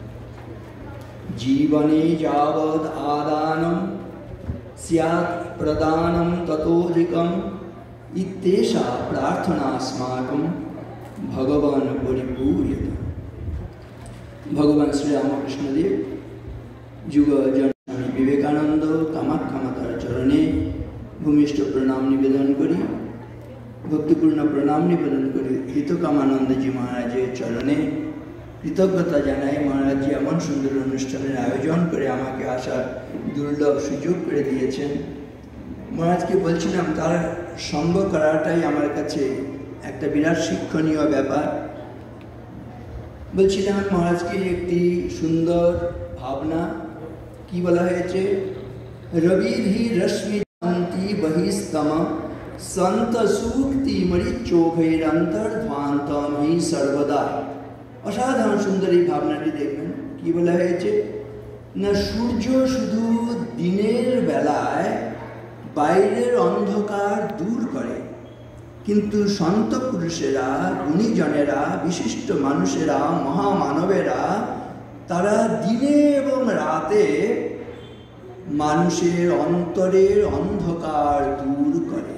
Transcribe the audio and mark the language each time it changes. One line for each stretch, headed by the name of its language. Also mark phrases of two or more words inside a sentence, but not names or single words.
Sanskrit: जीवने यावद् आदानं स्यात् प्रदानं ततोऽधिकम् इत्येषा प्रार्थनास्माकं भगवान् परिपूर्यत।
Bangla: ভগবান শ্রী রামকৃষ্ণ দেব জুগ জন স্বামী বিবেকানন্দ কামাখ্যা মাতার চরণে ভূমিষ্ঠ প্রণাম নিবেদন করি ভক্তিপূর্ণ প্রণাম নিবেদন করি হিতকামানন্দ জী মহারাজের চরণে কৃতজ্ঞতা জানাই। মহারাজ জী এমন সুন্দর অনুষ্ঠানের আয়োজন করে আমাকে আসার দুর্লভ সুযোগ করে দিয়েছেন। মহারাজ কে বলছিলাম তার সঙ্গ করাটাই আমার কাছে একটা বিরাট শিক্ষণীয় ব্যাপার। বলছিলাম মহারাজ কে একটি সুন্দর ভাবনা কি বলা হয়েছে
Sanskrit: रविर्हि रश्मि शांति बहिस्तम संत सूक्ति मरिचोघैरन्तर्ध्वान्तम हि सर्वदा।
Bangla: অসাধারণ সুন্দর এই ভাবনাটি দেখবেন কি বলা হয়েছে না সূর্য শুধু দিনের বেলায় বাইরের অন্ধকার দূর করে কিন্তু সন্ত পুরুষেরা গুণীজনেরা বিশিষ্ট মানুষেরা মহামানবেরা তারা দিনে এবং রাতে মানুষের অন্তরের অন্ধকার দূর করে।